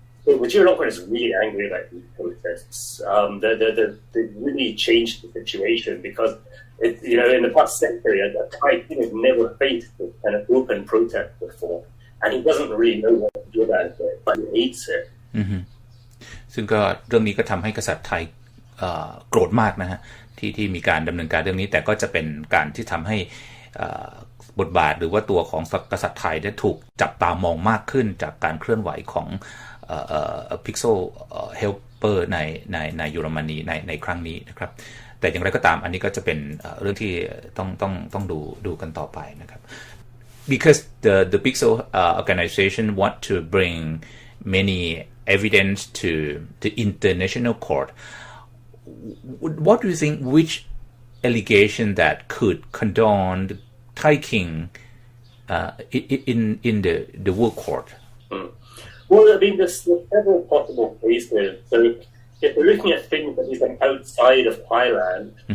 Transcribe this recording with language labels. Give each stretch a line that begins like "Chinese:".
English: So Vajiralongkorn is really angry about these protests. They really changed the situation because, you know, in the past century, a Thai king has never faced this kind of open protest before. And he doesn't really know what to do about it, but he hates it.
Thai: ซึ่งก็เรื่องนี้ก็ทำให้กษัตริย์ไทยโกรธมากนะฮะที่มีการดำเนินการเรื่องนี้แต่ก็จะเป็นการที่ทำให้ บทบาทหรือว่าตัวของกษัตริย์ไทยได้ถูกจับตามองมากขึ้นจากการเคลื่อนไหวของPixel Helper ในเยอรมนีในครั้งนี้นะครับแต่อย่างไรก็ตามอันนี้ก็จะเป็นเรื่องที่ต้องดูกันต่อไปนะครับ
English: because the Pixel organization want to bring many evidence to the international court. What do you think? Which allegation that could condone the Thai King in the world court? Well, I mean, there's several possible cases. So, if we're looking at things that he's done outside of Thailand.